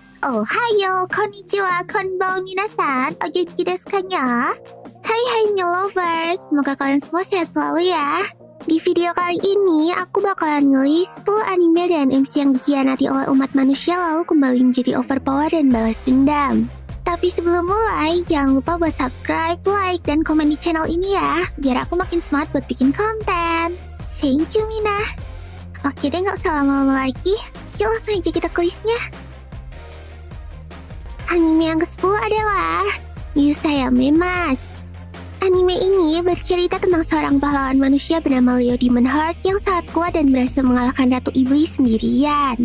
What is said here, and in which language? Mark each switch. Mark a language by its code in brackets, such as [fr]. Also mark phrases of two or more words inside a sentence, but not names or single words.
[ja] おはよう、こんにちは、こんばんは皆さん、お元気ですかにゃ? [id] Hai [en] my lovers, [id] semoga kalian semua sehat selalu ya. Di video kali ini, aku bakalan nge-list 10 anime dan MC yang dikhianati oleh umat manusia lalu kembali menjadi overpower dan balas dendam. Tapi sebelum mulai, jangan lupa buat subscribe, like, dan komen di channel ini ya, biar aku makin semangat buat bikin konten. [en] Thank you, Mina. [id] Oke deh, gak usah lama-lama lagi. Yuk langsung aja kita ke listnya. Anime yang ke-10 adalah Yusayame Mas. Anime ini bercerita tentang seorang pahlawan manusia bernama Leo Demon Heart yang sangat kuat dan berhasil mengalahkan Ratu Iblis sendirian.